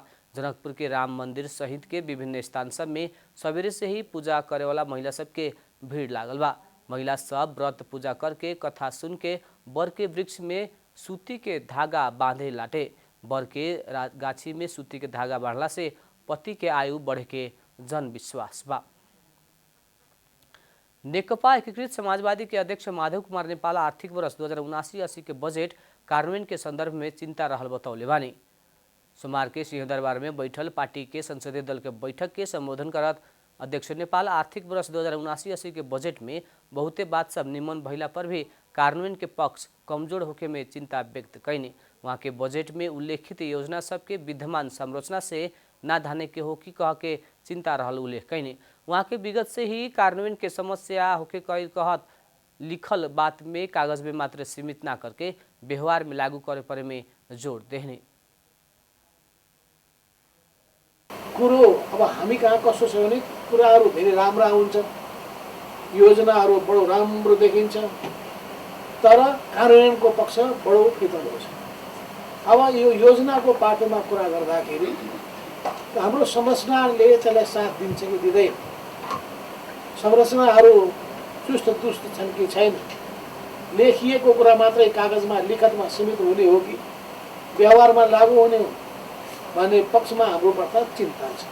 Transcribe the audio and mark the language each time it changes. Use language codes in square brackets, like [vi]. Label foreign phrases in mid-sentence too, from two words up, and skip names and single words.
[bho] जनकपुर के राम मंदिर सहित के विभिन्न स्थान सब में सवेरे से ही पूजा करे वाला महिला सब के भीड़ लागल बा। महिला सब व्रत पूजा करके कथा सुन के बर के वृक्ष में सूती के धागा बांधे लाटे। बर के गाछी में सूती के धागा बांधला से पति के आयु बढ़े के जन विश्वास बा। नेकपा एकीकृत समाजवादी के अध्यक्ष माधव कुमार नेपाल आर्थिक वर्ष 2079-80 के बजेट कार्यान्वयन के संदर्भ में चिंता रहल बतौले बानी। सोमवार के सिंहदरबार में बैठल पार्टी के संसदीय दल के बैठक के संबोधन करत अध्यक्ष नेपाल आर्थिक वर्ष 2079-80 के बजेट में बहुते बात सब निमन भइला पर भी कार्यान्वयन के पक्ष कमजोर होके में चिंता व्यक्त कैनी। वहाँ के बजेट में उल्लेखित योजना सब के विद्यमान संरचना से ना धाने के हो कि कह के चिंता रहल उल्लेख कैनी। वहाँ के विगत से ही कार्यान्वयन के समस्या होके कहत लिखल बात में कागज में मात्र सीमित ना करके व्यवहार में लागू करे परे में जोड़ देने। [ne] कुरो अब हामी कहाँ कसो छ भने कुराहरू धेरै राम्रा हुन्छन्, योजनाहरू बडो राम्रो देखिन्छ, तर कार्यान्वयनको पक्ष बडो फितलो छ। अब यो योजनाको बाटोमा कुरा गर्दाखेरि हाम्रो संरचनाले त्यसलाई साथ दिन्छ कि दिँदैन, संरचनाहरू चुस्त दुस्त छन् कि छैन, लेखिएको कुरा मात्रै कागजमा लिखतमा सीमित हुने हो कि व्यवहारमा लागू हुने हो भन्ने पक्षमा हाम्रो प्रथा चिन्ता छ।